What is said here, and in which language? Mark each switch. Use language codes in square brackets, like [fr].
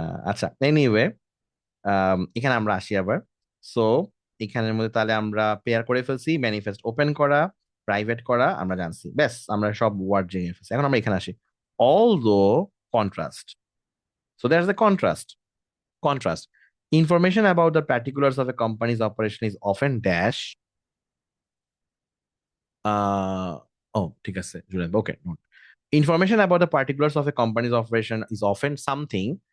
[bn] আচ্ছা, এনিওয়ে, এখানে আমরা আসি আবার। সো এখানের মধ্যে তাহলে আমরা পেয়ার করে ফেলছি, ম্যানিফেস্ট ওপেন করা, প্রাইভেট করা আমরা জানছি, ব্যাস আমরা সব ওয়ার্ড জেনে ফেলছি। এখন আমরা এখানে আসি, [en] Although contrast. So that's the contrast. Contrast. Information about the particulars of a company's operation is often dash. [bn] Uh, oh, ঠিক আছে, জুড়ে ওকে। [en] Information about the particulars of a company's operation is often something.